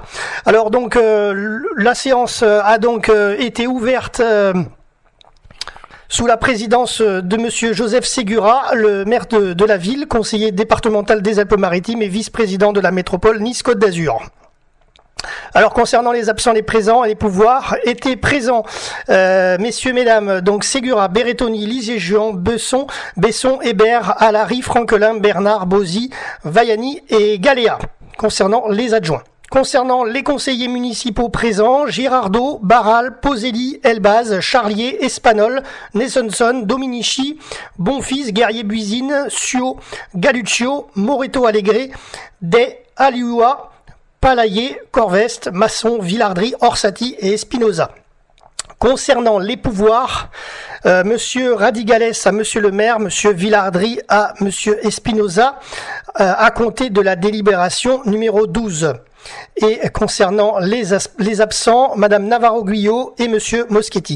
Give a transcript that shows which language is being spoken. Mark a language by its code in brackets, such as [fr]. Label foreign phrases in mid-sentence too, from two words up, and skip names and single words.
[fr] Alors donc la séance a donc été ouverte sous la présidence de monsieur Joseph Ségura, le maire de la ville, conseiller départemental des Alpes-Maritimes et vice-président de la métropole Nice-Côte d'Azur. Alors concernant les absents, les présents et les pouvoirs, étaient présents messieurs, mesdames, donc Ségura, Berrettoni, Lizier-Juan, Besson, Hébert, Alary, Franquelin, Bernard, Bozy, Vaiani et Galéa. Concernant les adjoints. Concernant les conseillers municipaux présents, Girardot, Barral, Poselli, Elbaz, Charlier, Espanol, Nessonson, Dominici, Bonfils, Guerrier-Buisine, Suo, Galuccio, Moreto Allegre, Day, Alioua, Palayer, Corveste, Masson, Villardry, Orsatti et Espinoza. Concernant les pouvoirs, monsieur Radigales à monsieur le maire, monsieur Villardry à monsieur Espinoza, à compter de la délibération numéro 12. Et concernant les absents, madame Navarro-Guyot et monsieur Moschetti.